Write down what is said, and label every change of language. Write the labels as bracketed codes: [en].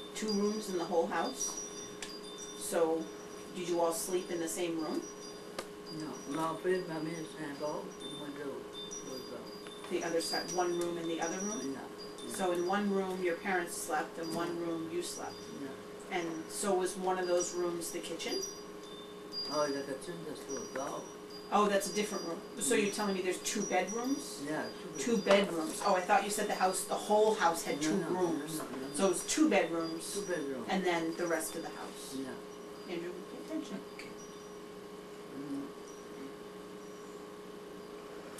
[en] 2 rooms in the whole house. So, did you all sleep in the same room? [fr] Non, mon père, ma mère, c'est un bord, et moi l'autre bord. [en] The other side, one room in the other room? [fr] Non. [en] So in one room your parents slept, and one room you slept. [fr] Non. [en] And so was one of those rooms the kitchen? [fr] Oh, la [en] kitchen, [fr] c'est l'autre bord. [en] Oh, that's a different room. So you're telling me there's 2 bedrooms? Yeah, 2 bedrooms. Oh, I thought you said the whole house had 2 rooms. No. So it was 2 bedrooms, 2 bedrooms. and then the rest of the house. Yeah. Andrew, pay attention. Mm.